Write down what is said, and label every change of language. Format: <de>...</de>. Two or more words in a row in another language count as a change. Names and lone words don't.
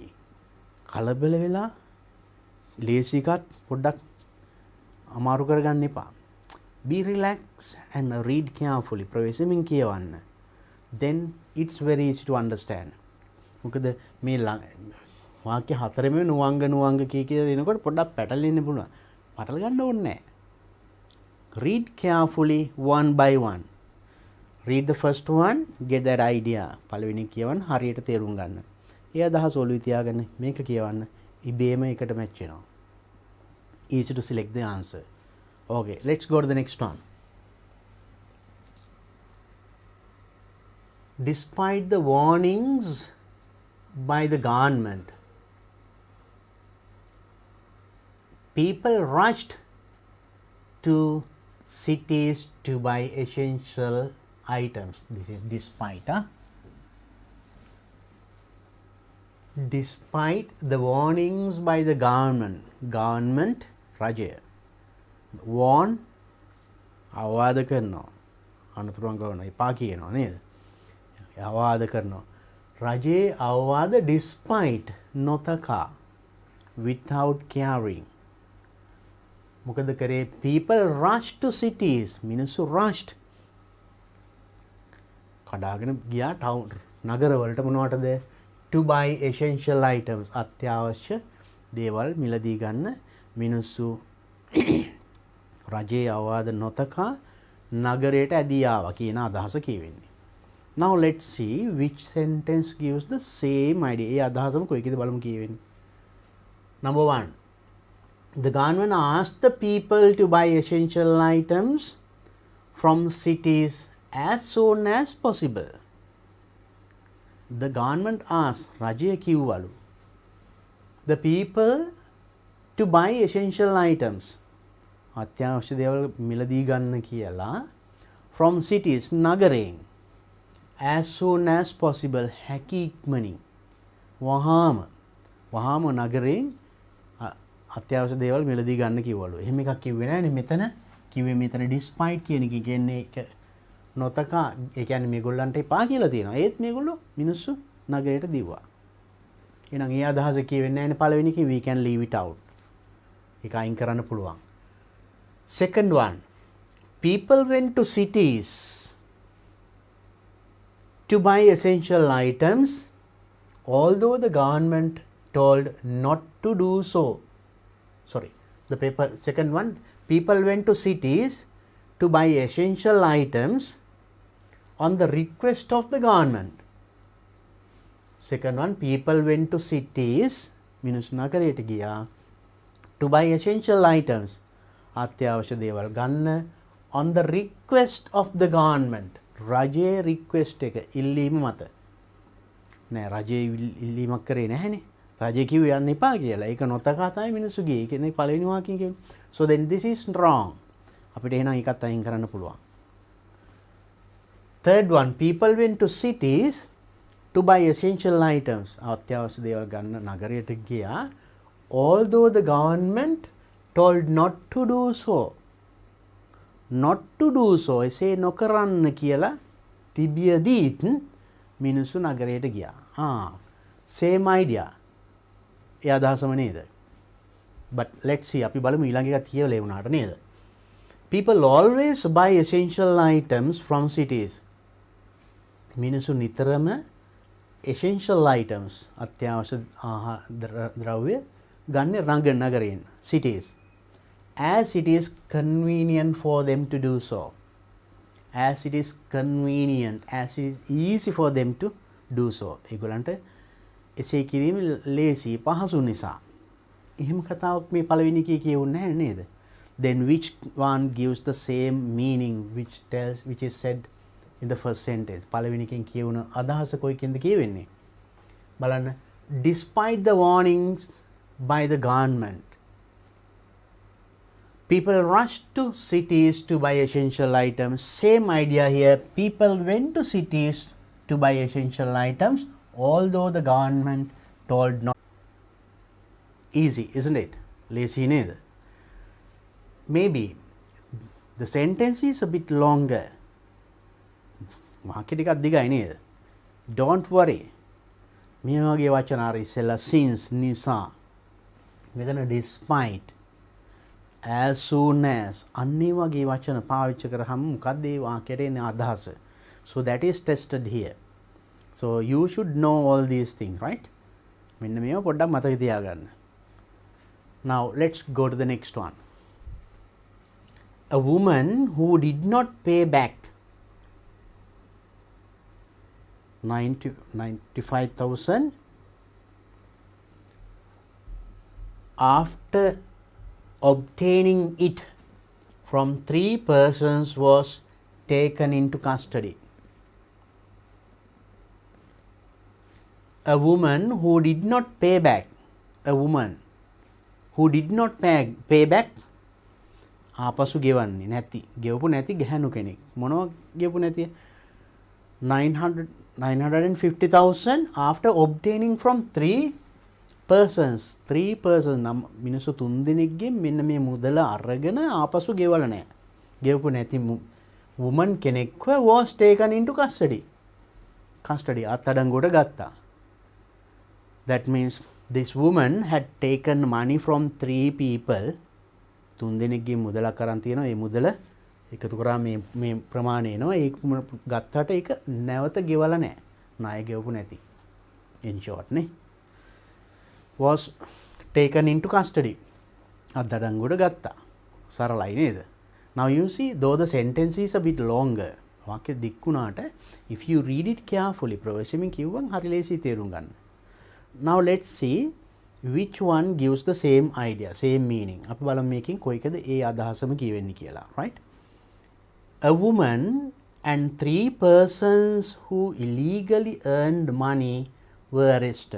<si>කලබල වෙලා ලේසි එකත් පොඩ්ඩක් අමාරු කරගන්න එපා.</si> <en>Be relaxed and read carefully.</en> <si>ප්‍රවේශමින් කියවන්න.</si> <en>Then it's very easy to understand.</en> <si>මොකද මේ වාක්‍ය හතරෙම නුවංග කිය දෙනකොට පොඩ්ඩක් පැටලෙන්න පුළුවන්. පටල ගන්න ඕනේ නැහැ.</si> <en>Read carefully one by one. Read the first one, get that idea.</en> <si>පළවෙනි කියවන්න හරියට තේරුම් ගන්න. ඒ අදහස ඔළුවේ තියාගන්න මේක කියවන්න. ඉබේම එකට මැච් වෙනවා.</si> <en>Easy to select the answer. Okay, let's go to the next one. Despite the warnings by the government, people rushed to cities to buy essential items. This is despite. Despite the warnings by the government,</en> <si>රජය warn අවවාද කරනවා. අනුතුරුවන් කරනවා. එපා කියනවා නේද? අවවාද කරනවා. රජයේ අවවාද despite නොතකා</si> <en>without caring.</en> <si>මොකද කරේ?</si> <en>people rush to cities.</en> <si>මිනිස්සු rushed කඩාගෙන ගියා ටවුන් නගරවලට මොනවටද?</si> <en>to buy essential items.</en> <si>අත්‍යවශ්‍ය දේවල් මිලදී ගන්න මිනිස්සු රජයේ අවවාද නොතකා නගරයට ඇදී ආවා කියන අදහස කියවෙන්නේ.</si> <en>Now let's see which sentence gives the same idea.</en> <si>ඒ අදහසම කොයිකද බලමු කියවෙන්නේ.</si> <en>Number 1. The government asked the people to buy essential items from cities as soon as possible. The government asked,</en> <si>රජය කිව්වලු,</si> <en>the people to buy essential items.</en> <si>අත්‍යවශ්‍ය දේවල් මිලදී ගන්න කියලා</si> <en>from cities</en> <si>නගරයෙන්</si> <en>as soon as possible</en> <si>හැකි ඉක්මනින් වහාම නගරයෙන් අත්‍යවශ්‍ය දේවල් මිලදී ගන්න කිව්වලු. එහෙම එකක් කිව්වේ නෑනේ මෙතන. කිව්වේ මෙතන despite කියන එක කියන්නේ ඒක නොතකා ඒ කියන්නේ මේගොල්ලන්ට එපා කියලා තියෙනවා. ඒත් මේගොල්ලෝ මිනිස්සු නගරයට දිව්වා. එහෙනම් ඒ අදහස කියවෙන්නේ නෑනේ පළවෙනි එකේ.</si> <en>we can leave it out.</en> <si>ඒක අයින් කරන්න පුළුවන්.</si> <en>Second one, people went to cities to buy essential items although the government told not to do so. The paper, second one, people went to cities to buy essential items on the request of the government. Second one, people went to cities,</en> <si>මිනිස්සු නගරයට ගියා</si> <en>to buy essential items,</en> <si>අත්‍යවශ්‍ය දේවල් ගන්න</si> <en>on the request of the government.</en> <si>රජයේ request එක ඉල්ලීම මත. නෑ රජයේ ඉල්ලීමක් කරේ නැහැනේ. රජය කිව්වේ යන්න එපා කියලා. ඒක නොතකා තමයි මිනිස්සු ගියේ. ඒ කියන්නේ පළවෙනි වාක්‍යය කියන්නේ.</si> <en>So then this is wrong.</en> <si>අපිට එහෙනම් ඒකත් අයින් කරන්න පුළුවන්.</si> <en>Third one, people went to cities to buy essential items.</en> <si>අත්‍යවශ්‍ය දේවල් ගන්න නගරයට ගියා.</si> <en>Although the government told not to do so. Not to do so.</en> <si>එසේ නොකරන්න කියලා තිබියදීත් මිනිස්සු නගරයට ගියා.</si> <en>Same idea.</en> <si>ඒ අදහසම නේද?</si> <en>But let's see.</en> <si>අපි බලමු ඊළඟ එක කියලා වුණාට නේද?</si> <en>People always buy essential items from cities.</en> <si>මිනිස්සු නිතරම</si> <en>essential items</en> <si>අත්‍යවශ්‍ය ද්‍රව්‍ය ගන්න නගරයෙන් cities.</si> <en>As it is convenient for them to do so. As it is convenient, as it is easy for them to do so.</en> <si>ඒගොල්ලන්ට එසේ කිරීම ලේසි පහසු නිසා. එහෙම කතාවක් මේ පළවෙනි එකේ කියවුන්නේ නැහැ නේද?</si> <en>Then which one gives the same meaning which is said in the first sentence?</en> <si>පළවෙනි එකෙන් කියවුන අදහස කොයිකින්ද කියවෙන්නේ? බලන්න.</si> <en>Despite the warnings by the government, people rushed to cities to buy essential items. Same idea here. People went to cities to buy essential items, although the government told not. Easy, isn't it? Lazy neither. Maybe the sentence is a bit longer.</en> <si>වාක්‍ය ටිකක් දිගයි නේද?</si> <en>Don't worry.</en> <si>මේ වගේ වචන ආර ඉස්සෙල්ලා since නිසා මෙතන</si> <en>despite as soon as</en> <si>අන්නේ වගේ වචන පාවිච්චි කරාම මොකක්ද ඒ වාක්‍යයට එන අදහස?</si> <en>So that is tested here. So you should know all these things, right?</en> <si>මෙන්න මේව පොඩ්ඩක් මතක තියාගන්න.</si> <en>Now let's go to the next one. A woman who did not pay back 95,000 after obtaining it from 3 persons was taken into custody. A woman who did not pay back. A woman who did not pay back.</en> <si>ආපසු ගෙවන්නේ නැති. ගෙවපු නැති ගැහණු කෙනෙක්. මොනවා ගෙවපු නැති?</si> <en>950,000 after obtaining from 3 persons.</en> <si>3 persons නම් මිනිස්සු 3 දෙනෙක්ගෙන් මෙන්න මේ මුදල අරගෙන ආපසු ගෙවල නැහැ. ගෙවපු නැති woman කෙනෙක්ව</si> <en>was taken into custody.</en> <si>අත්අඩංගුවට ගත්තා.</si> <en>That means this woman had taken money from 3 people.</en> <si>3 දෙනෙක්ගේ මුදලක් අරන් තියෙනවා. ඒ මුදල එකතු කරා මේ ප්‍රමාණය එනවා. ඒක ගත්තට ඒක නැවත ගෙවලා නැහැ. ණය ගෙවපු නැති.</si> <en>In short නේ. Was taken into custody.</en> <si>අත්අඩංගුවට ගත්තා. සරලයි නේද?</si> <en>Now you see, though the sentence is a bit longer.</en> <si>වාක්‍ය දික් වුණාට</si> <en>if you read it carefully,</en> <si>ප්‍රවේශමින් කිව්වන් හරි ලේසි තේරුම් ගන්න.</si> <en>Now let's see which one gives the same idea, same meaning.</en> <si>අපි බලමු මේකෙන් කොයිකද ඒ අදහසම කියවෙන්නේ කියලා,</si> <en>right? A woman and 3 persons who illegally earned money were arrested.</en>